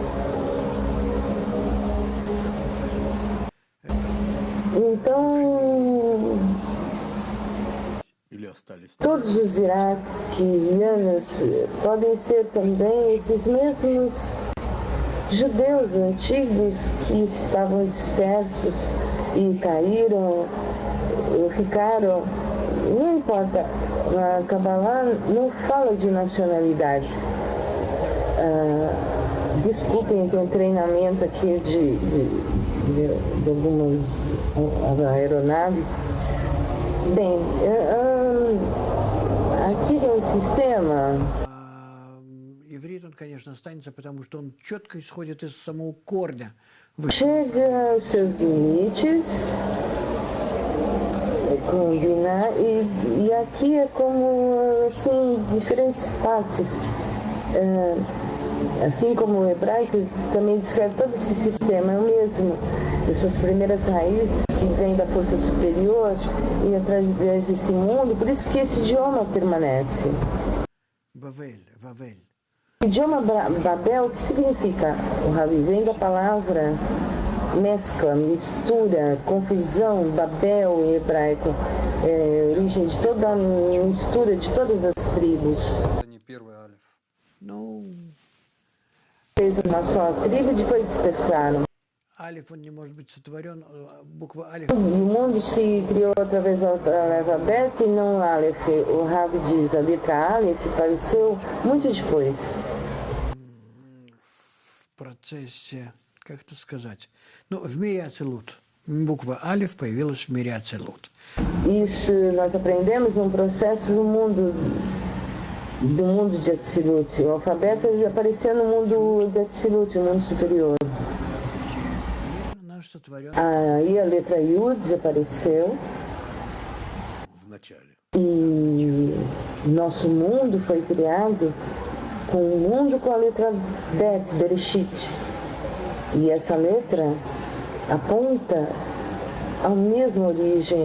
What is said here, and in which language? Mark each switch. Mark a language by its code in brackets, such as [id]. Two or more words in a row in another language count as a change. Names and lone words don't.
[pt] Então todos os iraquianos podem ser também esses mesmos judeus antigos que estavam dispersos e caíram, ficaram, não importa, a Kabbalah não fala de nacionalidades. Desculpem, tem treinamento aqui de algumas aeronaves. Bem, aqui tem um sistema. [ru] Иврит, он, конечно, останется, потому что он четко исходит из самого корня. [pt] Chega aos seus limites, combinar, e aqui é como, assim, diferentes partes. Assim como o hebraico também descreve todo esse sistema, é o mesmo. As suas primeiras raízes que vêm da força superior e através desse mundo, por isso que esse idioma permanece. [ru] Вавель. [pt] O idioma Babel, o que significa? O Rabi vem da palavra mescla, mistura, confusão, Babel em hebraico, origem de toda a mistura de todas as tribos. [ru] это не первый алиф. Ну, [pt] Fez uma só tribo e depois dispersaram. [ru] алиф, он не может быть сотворен, буква алиф. [pt] O mundo se criou através da letra Bet e não Aleph. O Rabi diz, a letra Aleph apareceu muito depois. [ru] В процессе, как это сказать, ну, в мире Ацилут. Буква алиф появилась в мире Ацилут. [pt] Isso nós aprendemos num processo do mundo de Atzilut. O alfabeto apareceu no mundo de Atzilut, no mundo superior. [ru] Наш сотворен. [pt] Aí a letra Yud desapareceu e nosso mundo foi criado com o mundo com a letra Bet, Bereshit. E essa letra aponta à mesma origem.